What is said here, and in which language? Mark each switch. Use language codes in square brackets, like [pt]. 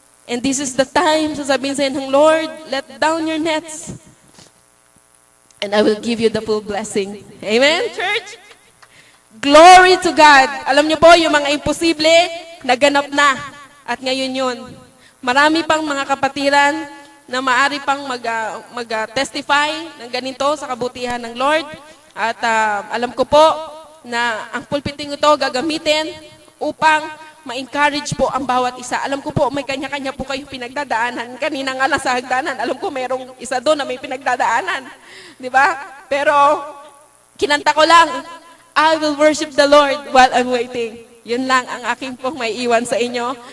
[en] And this is the time, [tl] sasabihin sa'yo ng [en] Lord, let down your nets. And I will give you the full blessing. Amen, church? Glory to God. [tl] Alam niyo po, yung mga imposible, naganap na. At ngayon yun. Marami pang mga kapatiran na maaari pang mag-testify ng ganito sa kabutihan ng Lord. At alam ko po na ang pulpiting ito gagamitin upang ma-encourage po ang bawat isa. Alam ko po, may kanya-kanya po kayong pinagdadaanan. Kanina nga lang sa hagdanan, alam ko merong isa doon na may pinagdadaanan. Di ba? Pero, kinanta ko lang, [en] I will worship the Lord while I'm waiting. [tl] Yun lang ang aking pong may iwan sa inyo.